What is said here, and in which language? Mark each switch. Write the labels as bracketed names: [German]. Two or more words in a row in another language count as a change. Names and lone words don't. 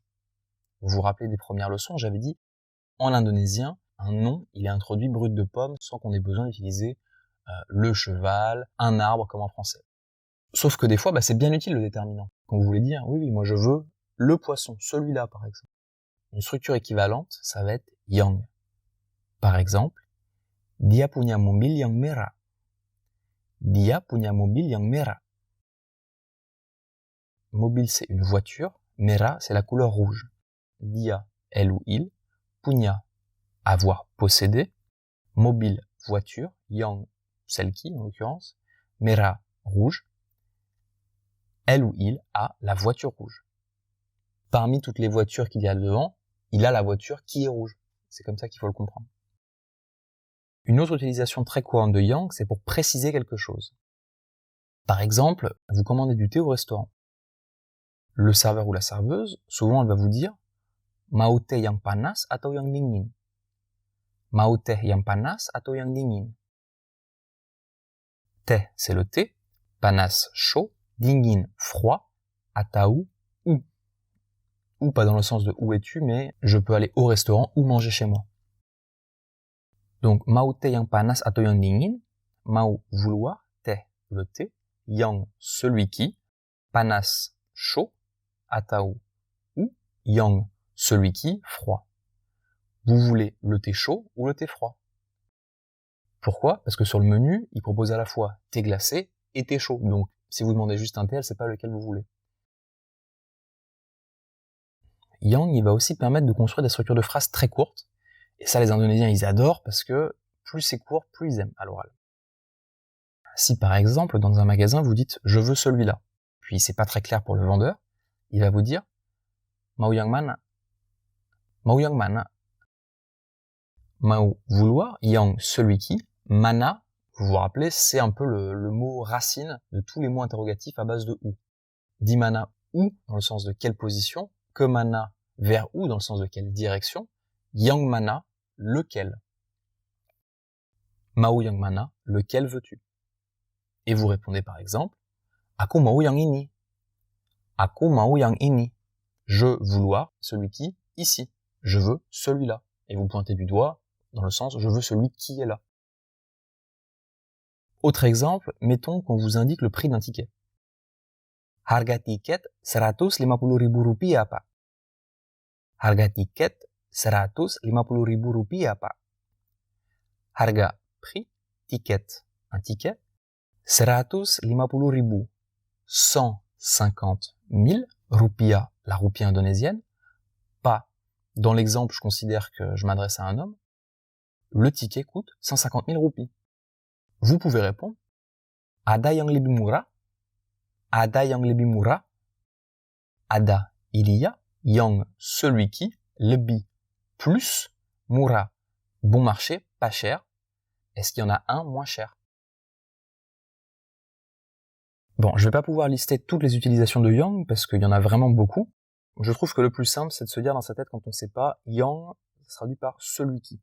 [French] Vous vous rappelez des premières leçons, j'avais dit, en indonésien, un nom, il est introduit brut de pomme sans qu'on ait besoin d'utiliser le cheval, un arbre comme en français. Sauf que des fois, c'est bien utile le déterminant. Quand vous voulez dire, oui, moi je veux le poisson, celui-là par exemple. Une structure équivalente, ça va être yang. Par exemple, [Indonesian] dia punya mobil yang merah. Dia punya mobil yang merah. [French] Mobile, c'est une voiture. Merah, c'est la couleur rouge. Dia, elle ou il. Punya, avoir, posséder. Mobile, voiture. Yang, celle qui, en l'occurrence. Merah, rouge. Elle ou il a la voiture rouge. Parmi toutes les voitures qu'il y a devant, il a la voiture qui est rouge. C'est comme ça qu'il faut le comprendre. Une autre utilisation très courante de yang, c'est pour préciser quelque chose. Par exemple, vous commandez du thé au restaurant. Le serveur ou la serveuse, souvent elle va vous dire [Indonesian] mau teh yang panas atau yang dingin. Mau teh yang panas atau yang dingin. [French] Thé, c'est le thé. Panas, chaud. Dingin, froid. Atau, où. Ou pas dans le sens de où es-tu, mais je peux aller au restaurant ou manger chez moi. Donc, [Indonesian] mau teh yang panas atau yang dingin. [French] Mau, vouloir. Teh, le thé. Yang, celui qui. Panas, chaud. Atau, ou. Yang, celui qui, froid. Vous voulez le thé chaud ou le thé froid? Pourquoi? Parce que sur le menu, il propose à la fois thé glacé et thé chaud. Donc, si vous demandez juste un thé, elle sait pas lequel vous voulez. Yang, il va aussi permettre de construire des structures de phrases très courtes. Et ça, les Indonésiens, ils adorent parce que plus c'est court, plus ils aiment à l'oral. Si par exemple, dans un magasin, vous dites « je veux celui-là », puis c'est pas très clair pour le vendeur, il va vous dire « [Indonesian] mau yang mana ». Mau yang mana. Mau, vouloir. [French] Yang, celui qui. Mana, vous vous rappelez, c'est un peu le mot racine de tous les mots interrogatifs à base de ou. [Indonesian] Di mana, [French] où, dans le sens de quelle position. Que mana, vers où, dans le sens de quelle direction. [Indonesian] Yang mana, lequel. Mau yang mana, [French] lequel veux-tu? Et vous répondez par exemple, [Indonesian] aku mau yang ini. Aku mau yang ini. [French] Je, vouloir, celui qui, ici. Je veux celui-là. Et vous pointez du doigt dans le sens je veux celui qui est là. Autre exemple, mettons qu'on vous indique le prix d'un ticket. [Indonesian] Harga tiket 150.000 rupiah, Pak. Harga tiket 150.000 rupiah, Pak. [French] Harga, prix, ticket, un ticket. 150.000, 150.000 rupiah, la roupie indonésienne. Pas. Dans l'exemple, je considère que je m'adresse à un homme. Le ticket coûte 150.000 roupies. Vous pouvez répondre [Indonesian] Ada yang lebih murah. Ada yang lebih murah. Ada, [French] il y a. Yang, celui qui. Lebih, plus. Murah, bon marché, pas cher. Est-ce qu'il y en a un moins cher? Bon, je vais pas pouvoir lister toutes les utilisations de yang parce qu'il y en a vraiment beaucoup. Je trouve que le plus simple, c'est de se dire dans sa tête quand on ne sait pas, yang, ça se traduit par celui qui.